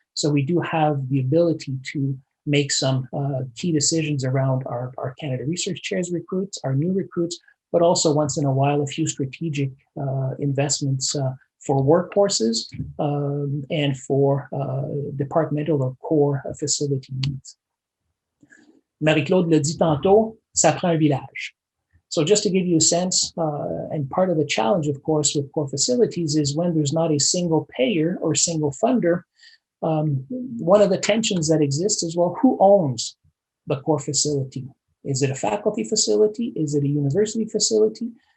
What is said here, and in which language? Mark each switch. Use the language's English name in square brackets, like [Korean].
[English] So we do have the ability to make some key decisions around our Canada Research Chairs recruits, our new recruits, but also once in a while, a few strategic investments for workforces and for departmental or core facility needs. [French] Marie-Claude le dit tantôt, ça prend un village. [English] So just to give you a sense, and part of the challenge, of course, with core facilities is when there's not a single payer or single funder, one of the tensions that exists is, well, who owns the core facility? Is it a faculty facility? Is it a university facility?